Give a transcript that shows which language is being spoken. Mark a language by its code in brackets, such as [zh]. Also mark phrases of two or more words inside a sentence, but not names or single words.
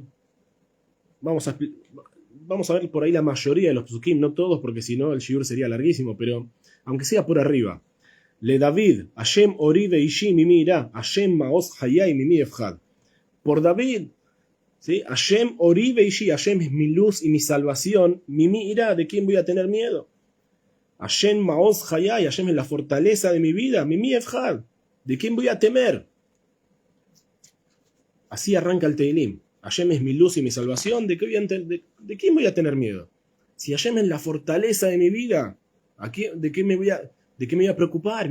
[es] Vamos a ver por ahí la mayoría de los psukim, no todos, porque si no el shiur sería larguísimo, pero aunque sea por arriba. Le David, [he] השם אורי וישעי ממי אירא השם מעוז חיי ממי אפחד. [es] Por David, ¿sí? [he] השם אורי וישעי, [es] Hashem es mi luz y mi salvación, [he] ממי אירא, [es] ¿de quién voy a tener miedo? [he] השם מעוז חיי, [es] Hashem es la fortaleza de mi vida, [he] ממי אפחד, [es] ¿de quién voy a temer? Así arranca el Teilim. Hashem es mi luz y mi salvación, ¿de quién voy a tener miedo? Si Hashem es la fortaleza de mi vida, ¿de qué me voy a preocupar?